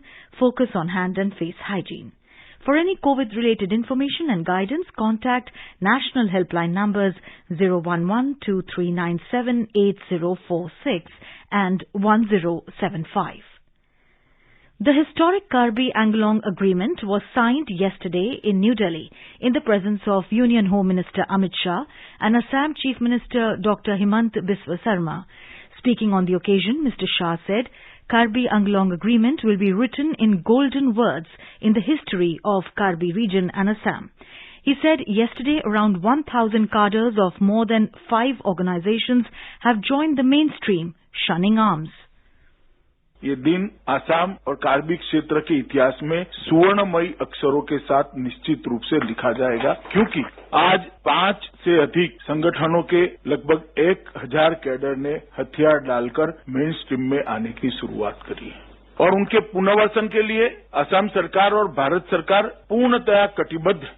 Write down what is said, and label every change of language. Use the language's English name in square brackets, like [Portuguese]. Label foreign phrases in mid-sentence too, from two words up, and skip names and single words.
[English] Focus on hand and face hygiene. For any COVID-related information and guidance, contact national helpline numbers 011-2397-8046 and 1075. The historic Kirby Anglong Agreement was signed yesterday in New Delhi in the presence of Union Home Minister Amit Shah and Assam Chief Minister Dr. Himant Biswa Sarma. Speaking on the occasion, Mr. Shah said, Kirby Anglong Agreement will be written in golden words in the history of Kirby region and Assam. He said yesterday around 1,000 cadres of more than 5 organizations have joined the mainstream, shunning arms. [Hindi] ये दिन असम और कार्बी क्षेत्र के इतिहास में सुवर्णमयी अक्षरों के साथ निश्चित रूप से लिखा जाएगा क्योंकि आज 5 से अधिक संगठनों के लगभग 1000 कैडर ने हथियार डालकर [English] main stream [Hindi] में आने की शुरुआत करी है और उनके पुनर्वसन के लिए असम सरकार और भारत सरकार पूर्णतया कटिबद्ध है।